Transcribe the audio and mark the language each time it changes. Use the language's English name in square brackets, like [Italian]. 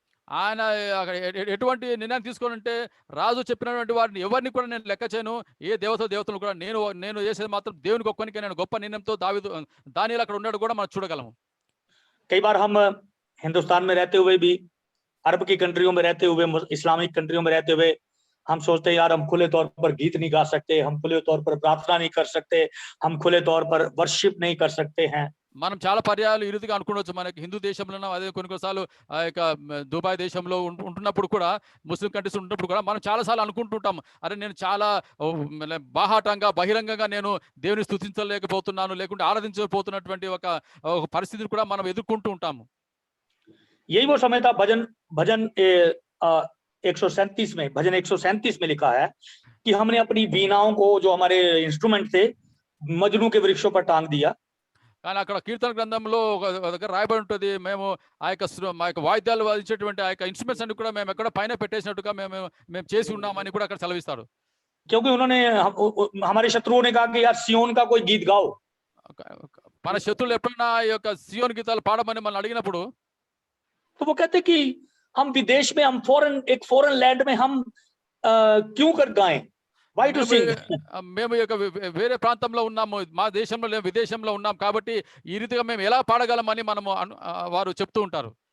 [Telugu] ఆయన ఎటువంటి నిర్ణయం తీసుకొని రాజు చెప్పినటువంటి వారిని ఎవరిని కూడా నేను లెక్క చేయను, ఏ దేవతలు కూడా నేను చేసేది మాత్రం దేవునికి ఒక్కనికే నేను గొప్ప నిర్ణయంతో దానియేలు అక్కడ ఉన్నాడు కూడా మనం చూడగలము. [Hindi] कई बार हम हिंदुस्तान में रहते हुए भी, अरब की कंट्रियों में रहते हुए, इस्लामिक कंट्रियों में रहते हुए हम सोचते हैं यार हम खुले तौर पर गीत नहीं गा सकते, हम खुले तौर पर प्रार्थना नहीं कर सकते, हम खुले तौर पर वर्शिप नहीं कर सकते हैं। [Telugu] మనం చాలా పర్యాయాలు ఈ రీతిగా అనుకోవచ్చు. మనకి హిందూ దేశంలో, అదే కొన్నిసార్లు ఆ యొక్క దుబాయ్ దేశంలో ఉంటున్నప్పుడు కూడా, ముస్లిం కంట్రీస్ ఉంటున్నప్పుడు కూడా మనం చాలాసార్లు అనుకుంటుంటాం, అరే నేను చాలా బాహాటంగా బహిరంగంగా నేను దేవుని స్తుతించలేకపోతున్నాను, లేకుంటే ఆరాధించకపోతున్నటువంటి ఒక పరిస్థితిని కూడా మనం ఎదుర్కొంటూ ఉంటాము. [Hindi] यही वो समय था, भजन 137 में लिखा है कि हमने अपनी वीणाओं को, जो हमारे इंस्ट्रूमेंट थे, मजनू के वृक्षों पर टांग दिया। [Telugu] కానీ అక్కడ కీర్తన గ్రంథంలో ఒక దగ్గర రాయబడి ఉంటుంది, మేము మా యొక్క వాయిద్యాలు వాయించేటువంటి ఆ యొక్క ఇన్స్ట్రుమెంట్స్ అన్ని కూడా మేము ఎక్కడ పైన పెట్టేసినట్టుగా మేము చేసి ఉన్నామని కూడా అక్కడ సెలవిస్తాడు. [Hindi] क्योंकि उन्होंने, हमारे शत्रुओं ने कहा कि यार सियोन का कोई गीत गाओ। [Telugu] మన శత్రువులు ఎప్పుడైనా ఈ యొక్క సియోన్ గీతాలు పాడమని మనం అడిగినప్పుడు, [Hindi] तो वो कहते कि हम विदेश में, हम एक फॉरेन लैंड में हम क्यों कर गाएं, [English] why to sing? [Telugu] మేము యొక్క వేరే ప్రాంతంలో ఉన్నాము, మా దేశంలో లేము, విదేశంలో ఉన్నాం కాబట్టి ఈ రీతిగా మేము ఎలా పాడగలమని మనము వారు చెప్తూ ఉంటారు.